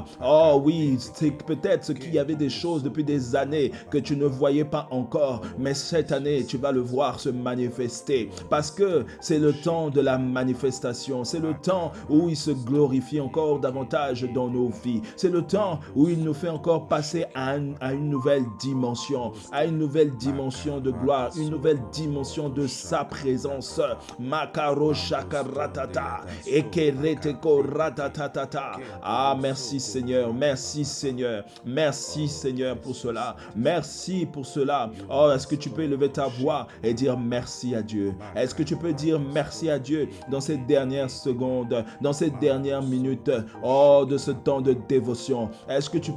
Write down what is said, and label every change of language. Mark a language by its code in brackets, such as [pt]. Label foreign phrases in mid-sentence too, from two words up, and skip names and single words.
[fr] Oh oui, c'est peut-être ce qu'il y avait des choses depuis des années que tu ne voyais pas encore, mais cette année, tu vas le voir se manifester parce que c'est le temps de la manifestation, c'est le temps où il se glorifie encore davantage dans nos vies, c'est le temps où il nous fait encore passer à une nouvelle dimension, de gloire, une nouvelle dimension de sa présence. Makaro shakaratata, ekereteko ratatatata. Ah, merci Seigneur pour cela. Merci pour cela. Oh, est-ce que tu peux élever ta voix et dire merci à Dieu? Est-ce que tu peux dire merci à Dieu dans ces dernières secondes, dans ces dernières minutes, oh, de ce temps de dévotion?